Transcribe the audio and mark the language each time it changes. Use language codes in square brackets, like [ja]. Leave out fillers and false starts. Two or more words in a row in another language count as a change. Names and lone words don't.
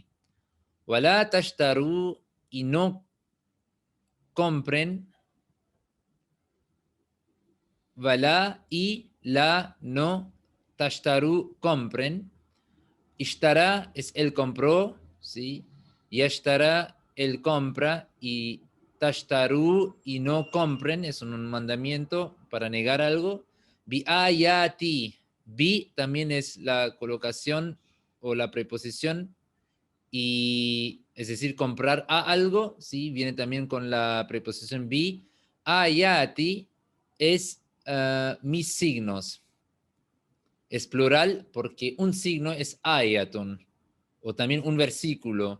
[ar] ولا تشتروا, [es] y no compren, wala y la no, tashtaru, compren. Ishtara es él compró, ¿sí? Yashtara, él compra, y tashtaru, y no compren, es un mandamiento para negar algo. [ar] بآياتي, [es] bi también es la colocación o la preposición, y es decir, comprar a algo, ¿sí? Viene también con la preposición bi. Ayati es mis signos. Es plural porque un signo es ayatun, o también un versículo.